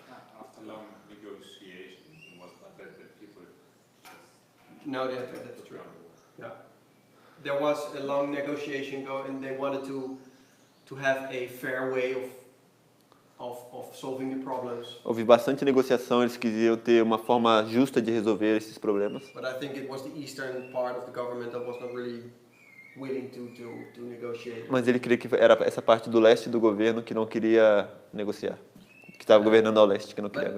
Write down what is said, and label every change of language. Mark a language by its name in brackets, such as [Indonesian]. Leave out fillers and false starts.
[English] After long negotiation, it was not that people No, that's true. Yeah. There was a long negotiation and they wanted to have a fair way of solving the problems. [Portuguese] Houve bastante negociação, eles queriam ter uma forma justa de resolver esses problemas. But I think it was the eastern part of the government that was not really willing to negotiate. Mas ele queria que era essa parte do leste do governo que não queria negociar, que estava governando ao leste, que não queria